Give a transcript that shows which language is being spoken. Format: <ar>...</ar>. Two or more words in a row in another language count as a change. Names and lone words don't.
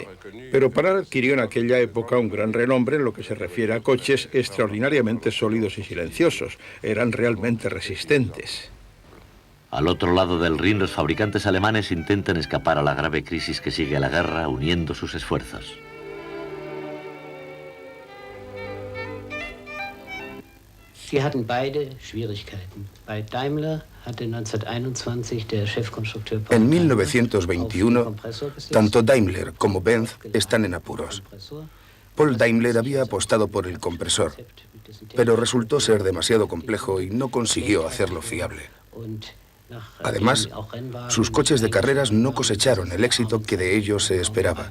<es>Pero Panhard adquirió en aquella época un gran renombre en lo que se refiere a coches extraordinariamente sólidos y silenciosos. Eran realmente resistentes. Al otro lado del Rin, los fabricantes alemanes intentan escapar a la grave crisis que sigue a la guerra, uniendo sus esfuerzos.</es> <de>Sie hatten beide Schwierigkeiten. Bei Daimler hatte 1921 der Chefkonstrukteur Paul</de> <es>En 1921, tanto Daimler como Benz están en apuros. Paul Daimler había apostado por el compresor, pero resultó ser demasiado complejo y no consiguió hacerlo fiable. Además, sus coches de carreras no cosecharon el éxito que de ellos se esperaba.</es>